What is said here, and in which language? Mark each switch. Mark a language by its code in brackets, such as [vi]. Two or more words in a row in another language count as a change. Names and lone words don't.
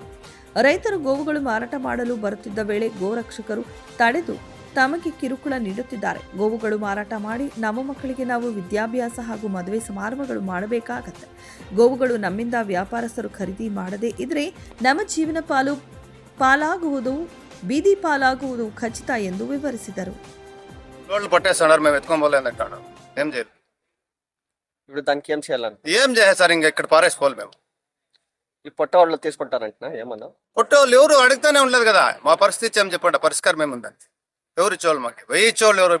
[kn] ರೈತರು ಗೋವುಗಳು ಮಾರಾಟ ಮಾಡಲು ಬರುತ್ತಿದ್ದ ವೇಳೆ ಗೋರಕ್ಷಕರು ತಡೆದು ತಮಗೆ ಕಿರುಕುಳ ನೀಡುತ್ತಿದ್ದಾರೆ. ಗೋವುಗಳು ಮಾರಾಟ ಮಾಡಿ ನಮ್ಮ ಮಕ್ಕಳಿಗೆ ನಾವು ವಿದ್ಯಾಭ್ಯಾಸ ಹಾಗೂ ಮದುವೆ ಸಮಾರಂಭಗಳು ಮಾಡಬೇಕಾಗತ್ತೆ. ಗೋವುಗಳು ನಮ್ಮಿಂದ ವ್ಯಾಪಾರಸ್ಥರು ಖರೀದಿ ಮಾಡದೇ ಇದ್ರೆ ನಮ್ಮ ಜೀವನ ಪಾಲಾಗುವುದು, ಬೀದಿ ಪಾಲಾಗುವುದು ಖಚಿತ ಎಂದು ವಿವರಿಸಿದರು. [te] ఇప్పుడు దానికి ఏం చేయాలని ఏం చేయాలి సార్, ఇంకా ఇక్కడ పారేసుకోవాలి మేము. ఈ పొట్ట వాళ్ళు తీసుకుంటారంట ఏమన్నా పుట్టోళ్ళు ఎవరు అడుగుతానే ఉండలేదు కదా. మా పరిస్థితి ఏం చెప్పండి, పరిష్కారం ఏముందని ఎవరు ఇచ్చేవాళ్ళు మాకు? వెయ్యి ఇచ్చేవాళ్ళు ఎవరు?